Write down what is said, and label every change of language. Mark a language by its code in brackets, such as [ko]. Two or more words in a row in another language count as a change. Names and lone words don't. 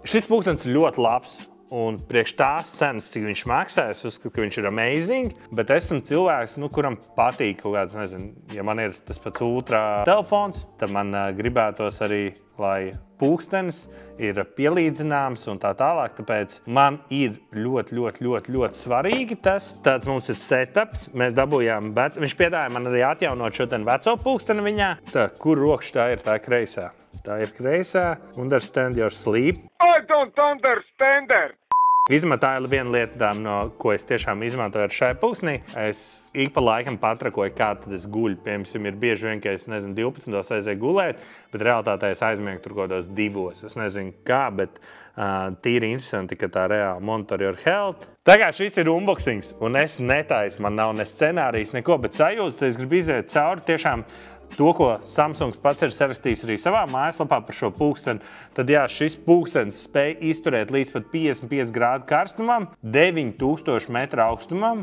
[lv] Šis pulkstens ir ļoti labs. Un priekš tās cenas, cik viņš maksā, es uzskatu, ka viņš ir amazing, bet esmu cilvēks, kuram patīk kaut kāds, nezinu, ja man ir tas pats ultra telefons, tad man gribētos arī, lai pulkstenis ir pielīdzināms un tā tālāk, tāpēc man ir ļoti svarīgi tas. Tāds mums ir setups, mēs dabūjām viņš piedāvāja man arī atjaunot šo veco pulksteni viņā. Tā, kur rokš tā ir, tā kreisā? Tā ir kreisā. [en] Understand your sleep. I don't understand her. [lv] Vismaz tā ir viena lieta, ko es tiešām izmantoju ar šai pulkstenī. Es ik pa laikam patrakoju, kā tad es guļu. Piemēram, ir bieži vien, ka es 12. aizēju gulēt, bet realitātē es aizmiegu tur kaut kādos 2. Es nezinu kā, bet tīri interesanti, ka tā reāli [en] monitor your health. [lv] Tā kā šis ir unboxings, un es netaisu, man nav ne scenārijas, neko, bet sajūtas, es gribu iziet cauri tiešām to, ko Samsungs pats ir sarakstījis arī savā mājaslapā par šo pulksteni, tad jā, šis pulkstenis spēj izturēt līdz pat 55 grādu karstumam, 9000 metru augstumam.